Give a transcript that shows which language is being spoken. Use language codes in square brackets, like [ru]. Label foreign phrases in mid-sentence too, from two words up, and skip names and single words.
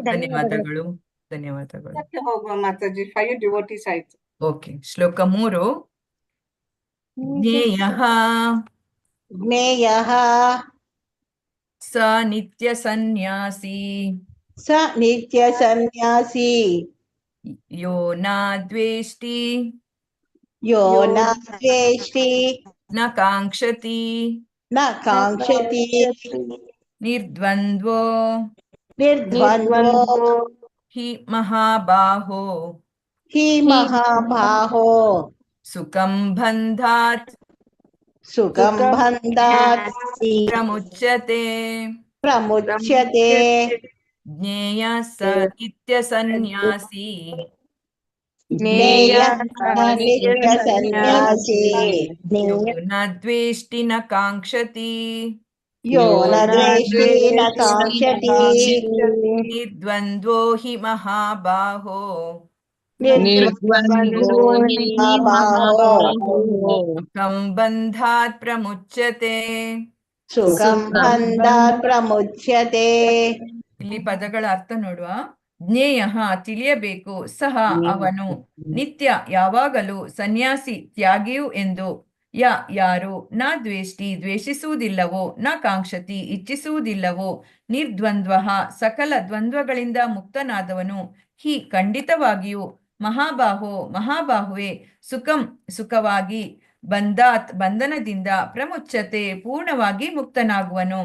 [kn] ಧನ್ಯವಾದಗಳು. ಧನ್ಯವಾದಗಳು. ಹೋಗುವ ಮಾತಾಜಿ. 5 ಡಿವೋಟೀಸ್ ಆಯ್ತು. ಓಕೆ. ಶ್ಲೋಕ 3. ಜ್ಞೇಯಃ [sa] ಜ್ಞೇಯಃ ಸ ನಿತ್ಯ ಸನ್ಯಾಸಿ ಸ ನಿತ್ಯ ಸನ್ಯಾಸಿ ಯೋ ನ ದ್ವೇಷ್ಟಿ ಯೋ ನ ದ್ವೇಷ್ಟಿ ನ ಕಾಂಕ್ಷತಿ ನ ಕಾಂಕ್ಷತಿ ನಿರ್ದ್ವಂದ್ವೋ ನಿರ್ದ್ವಂದ್ವೋ ಹಿ ಮಹಾಬಾಹೋ ಹಿ ಮಹಾಬಾಹೋ ಸುಖಂ ಬಂಧಾತ್ ಸುಖಂ ಬಂಧಾತ್ ಪ್ರಮುಚ್ಯತೆ. ಪ್ರಮುಚ್ಯತೆ. ಜ್ಞೇಯ ಸ ನಿತ್ಯ ಸನ್ಯಾಸಿ ಜ್ಞೇಯ ನಿತ್ಯ ಸನ್ಯಾಸಿ ಯೋ ನ ದ್ವೇಷ್ಟಿ ನ ಕಾಂಕ್ಷತಿ ಯೋ ನ ದ್ವೇಷ್ಟಿ ನ ಕಾಂಕ್ಷತಿ ನಿರ್ದ್ವಂದ್ವೋ ಹಿ ಮಹಾಬಾಹೋ ನಿರ್ದ್ವಂದ್ವೋ ಹಿ ಮಹಾಬಾಹೋ ಸುಖಂ ಬಂಧಾತ್ ಪ್ರಮುಚ್ಯತೆ. ಸುಖಂ ಬಂಧಾತ್ ಪ್ರಮುಚ್ಯತೆ. [kn] ಇಲ್ಲಿ ಪದಗಳ ಅರ್ಥ ನೋಡುವ. ಜ್ಞೇಯ ತಿಳಿಯಬೇಕು, ಸಹ ಅವನು, ನಿತ್ಯ ಯಾವಾಗಲೂ, ಸನ್ಯಾಸಿ ತ್ಯಾಗಿಯು ಎಂದು, ಯಾರು, [sa] ನ ದ್ವೇಷ್ಟಿ [kn] ದ್ವೇಷಿಸುವುದಿಲ್ಲವೋ, [sa] ನ ಕಾಂಕ್ಷತಿ [kn] ಇಚ್ಛಿಸುವುದಿಲ್ಲವೋ, ನಿರ್ದ್ವಂದ್ವ ಸಕಲ ದ್ವಂದ್ವಗಳಿಂದ ಮುಕ್ತನಾದವನು, ಹಿ ಖಂಡಿತವಾಗಿಯೂ, ಮಹಾಬಾಹೋ ಮಹಾಬಾಹುವೆ, ಸುಖಂ ಸುಖವಾಗಿ, ಬಂಧಾತ್ ಬಂಧನದಿಂದ, ಪ್ರಮುಚ್ಯತೆ ಪೂರ್ಣವಾಗಿ ಮುಕ್ತನಾಗುವನು.